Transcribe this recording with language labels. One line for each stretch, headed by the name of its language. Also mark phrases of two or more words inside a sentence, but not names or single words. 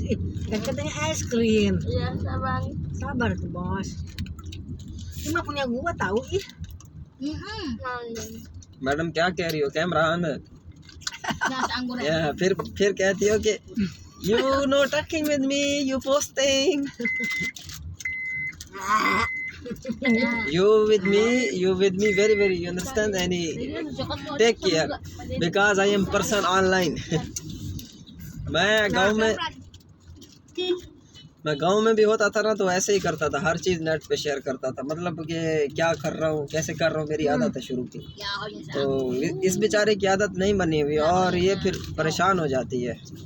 Indonesian: Kan katanya es krim. Iya, Sabar tuh bos. Cuma punya gua tahu ih.
Hindi: मैडम क्या कह रही हो?
English: camera on
Hindi: है। फिर कहती हो कि
English: you no talking with me, you posting. you with me very you understand? Any take care because I am person online.
Hindi: मैं गांव में भी होता था ना तो ऐसे ही करता था, हर चीज़ नेट पे शेयर करता था। मतलब कि क्या कर रहा हूँ, कैसे कर रहा हूँ, मेरी आदत है शुरू की। तो इस बेचारे की आदत नहीं बनी हुई और ये फिर परेशान हो जाती है।